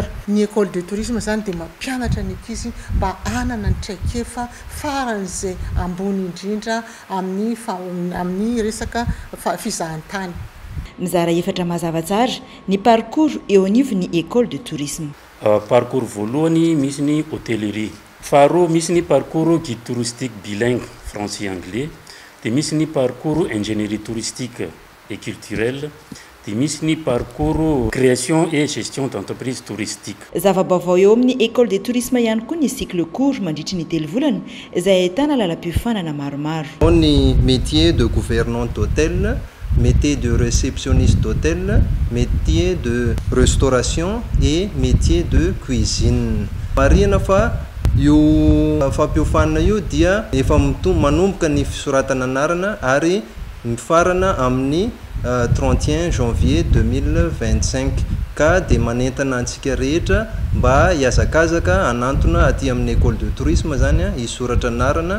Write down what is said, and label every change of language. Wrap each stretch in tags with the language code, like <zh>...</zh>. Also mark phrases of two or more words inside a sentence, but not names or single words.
<mg>Ny</mg> <fr>école de tourisme</fr> <mg>zany dia mampianatra ny ankizy mba hanana ny traikefa faran'izay ambony indrindra amin'ny resaka fizahantany. Mizara 4 mazava tsara ny parcours eo anivon'ny</mg> <fr>école de tourisme.</fr> <mg>Parcours voalohany misy ny hôtellerie, faharoa misy ny</mg> <fr>parcours guide touristique bilingue français anglais,</fr> <mg>dia misy ny</mg> <fr>parcours ingénierie touristique et culturelle,</fr> <mg>dia misy ny</mg> <fr>parcours création et gestion d'entreprise touristique.</fr> <mg>Zava-baovao eo amin'ny</mg> <fr>école de tourisme</fr> <mg>ihany koa ny</mg> <fr>cycle court</fr> <mg>mandritry ny telo volana izay ahitana lalam-piofanana maromaro. Ao ny</mg> <fr>métier de gouvernant d'hôtel, métier de réceptionniste d'hôtel, métier de restauration et métier de cuisine.</fr> <mg>Marina fa io fampiofanana io dia efa manomboka ny fisoratana anarana ary mifarana amin'ny 31 janvier 2025 ka dia manentana antsika rehetra mba hiazakazaka anantona aty amin'ny</mg> <fr>école de tourisme</fr> <mg>zany hisoratra anarana.</mg>